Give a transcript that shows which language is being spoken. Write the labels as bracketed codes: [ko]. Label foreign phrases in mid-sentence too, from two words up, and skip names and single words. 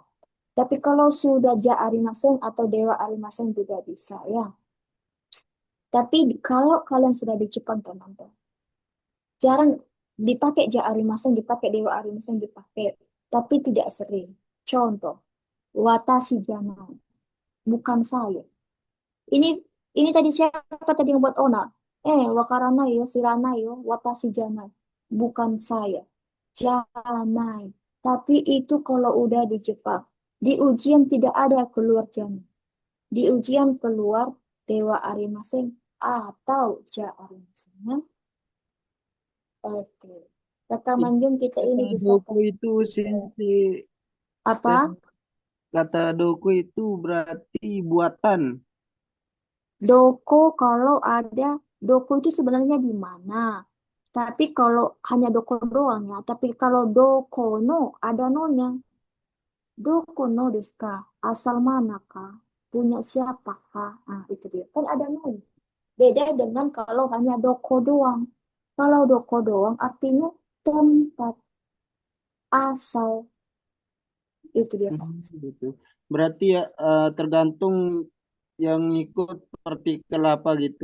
[id] Tapi kalau sudah [ja] じゃありません [id] atau [ja] ではありません [id] juga bisa ya. Tapi kalau kalian sudah di Jepang teman-teman, jarang dipakai [ja] じゃありません, [id] dipakai [ja] ではありません, [id] dipakai. Tapi tidak sering. Contoh, [ja] 私じゃない. [id] Bukan saya. Ini ini tadi siapa tadi yang buat Ona? [ja] 分からないよ、知らないよ、私じゃない. [id] Bukan saya. Janai. Tapi itu kalau udah di Jepang. Di ujian tidak ada keluar janai. Di ujian keluar [ja] ではありません [id] atau [ja] じゃありません. [id] Ya? Oke. Kata Manjung kita ini Kata bisa doku kan? itu Bisa. Sensei, Apa? kata doku itu berarti buatan. Doko kalau ada, doko itu sebenarnya di mana? Tapi kalau hanya doko doang ya. Tapi kalau [ja] どこの, [id] ada nonya. [ja] どこのですか? [id] Asal manakah? Punya siapakah? Nah, itu dia. Kan ada nonya. Beda dengan kalau hanya doko doang. Kalau doko doang artinya tempat asal. Itu dia, Pak. Gitu. Berarti ya tergantung yang ikut partikel apa gitu.